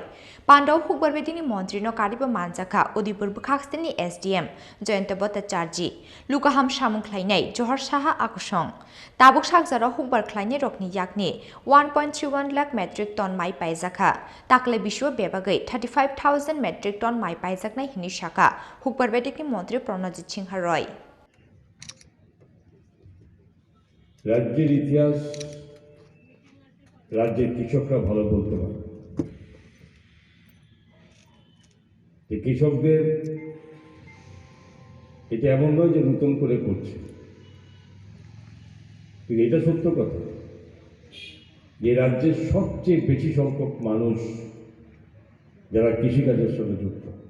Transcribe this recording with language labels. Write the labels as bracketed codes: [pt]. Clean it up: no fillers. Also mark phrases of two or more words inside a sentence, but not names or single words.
[trp] Pandau Hukbarbedini Mantri no kariba manjaka Udipur Bwkhakstani SDM Joyanta Bhattacharji Lukaham Samung khlainai Johar Saha Akusong Tabuk Sakjara Hukbar khlainai rokni yakni 1.31 lakh [en] metric ton [trp] mai paijaka takle biswa bebagai 35,000 [en] metric ton [trp] mai paijaknai hini saka Hukbarbedini Mantri Pranojit Roy. [bn] রাজ্যের ইতিহাস রাজ্যের কৃষকরা ভালো বলতে পারে। এই কৃষকদের এটা এমন নয় যে নতুন করে করছে, কিন্তু এটা সত্য কথা যে রাজ্যের সবচেয়ে বেশি সংখ্যক মানুষ যারা কৃষিকাজের সঙ্গে যুক্ত।